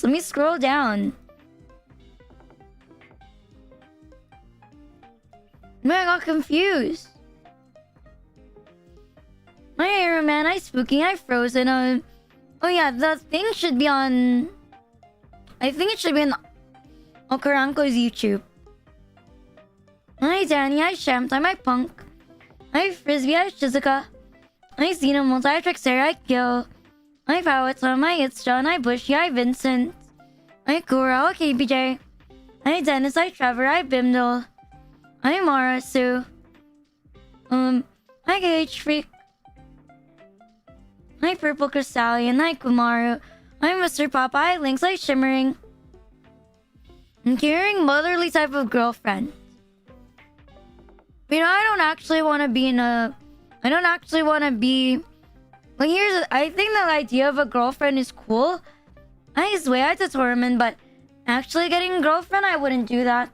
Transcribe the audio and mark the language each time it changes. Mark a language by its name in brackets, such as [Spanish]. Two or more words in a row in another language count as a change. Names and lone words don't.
[English] Let me scroll down. Man, I got confused. Hi Iron Man, hi Spooky, hi Frozen. Oh yeah, the thing should be on. I think it should be on Okaranko's YouTube. Hi Danny, hi Shamtime, hi Punk. Hi Frisbee, hi Shizuka. Hi Xenomult, hi Trixera, hi Kill. Hi Powetom, hi It's John, hi Bushy, hi Vincent. Hi Kuro, hi KPJ. Hi Dennis, hi Trevor, hi Bimdal. Hi Mara, Sue. Hi Gage Freak. Hi Purple Crystallion, hi Kumaru. Hi Mr. Papa, hi Lynx, hi Shimmering. I'm caring motherly type of girlfriend. I don't actually want to be like, I think the idea of a girlfriend is cool. I swear I determined, but actually getting a girlfriend, I wouldn't do that.